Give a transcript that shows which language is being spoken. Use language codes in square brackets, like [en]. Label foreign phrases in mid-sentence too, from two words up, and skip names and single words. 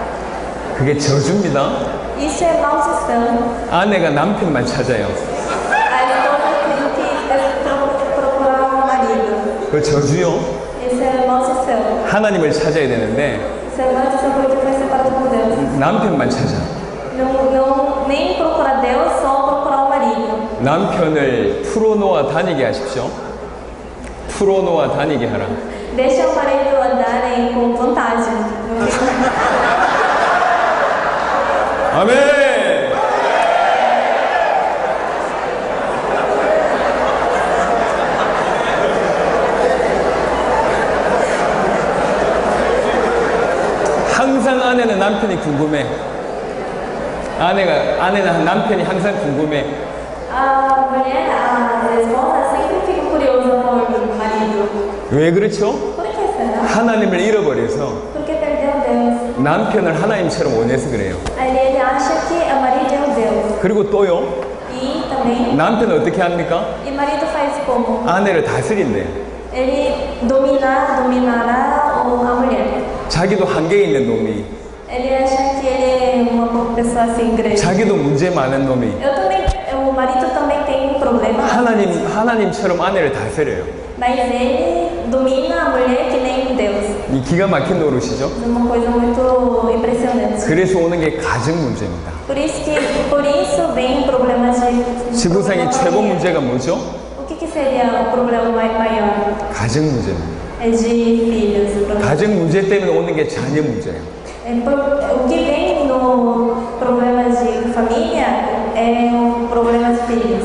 [ko] 그게 저주입니다. [pt] Isso é maldição. [ko] 아내가 남편만 찾아요. [pt] A esposa tem que procurar um marido. [ko] 그 저주요. [pt] Isso é maldição. [ko] 하나님을 찾아야 되는데 [pt] Isso é maldição porque foi separado por Deus. [ko] 남편만 찾아. [pt] Nem procurar Deus, só procurar o marido. [ko] 남편을 풀어놓아 다니게 하십시오. 풀어놓아 다니게 하라. [pt] Deixa o marido andarem com vontade. [ko] 아멘. 항상 아내는 남편이 궁금해. 아내는 남편이 항상 궁금해. [pt] A mulher, a esposa sempre fica curiosa por marido. [ko] 왜 그렇죠? [pt] Por que será? [ko] 하나님을 잃어버려서 [pt] Porque perdeu Deus. [ko] 남편을 하나님처럼 원해서 그래요. [pt] Aí ele acha que o marido é o Deus. [ko] 그리고 또요, [pt] E também, [ko] 남편은 어떻게 합니까? [pt] e marido faz como? [ko] 아내를 다스린대요. [pt] Ele dominará a mulher. [ko] 자기도 한계 있는 놈이, [pt] Ele acha que ele é uma pessoa assim grande. [ko] 자기도 문제 많은 놈이 [pt] Eu também, o marido também tem um problema, [ko] 하나님처럼 아내를 다스려요. [pt] mas ele domina a mulher que nem Deus. [ko] 이 기가 막힌 노릇이죠. [pt] É uma coisa muito impressionante. [ko] 그래서 오는 게 가정 문제입니다. [pt] Por isso vem problemas de [ko] 지구상의 최고 문제가 뭐죠? [pt] O que seria o problema maior? [ko] 가정 문제입니다. [pt] É de filhos. o problema. [ko] 가정 문제 때문에 오는 게 자녀 문제예요. [pt] O que vem no problema de família é o problema de filhos.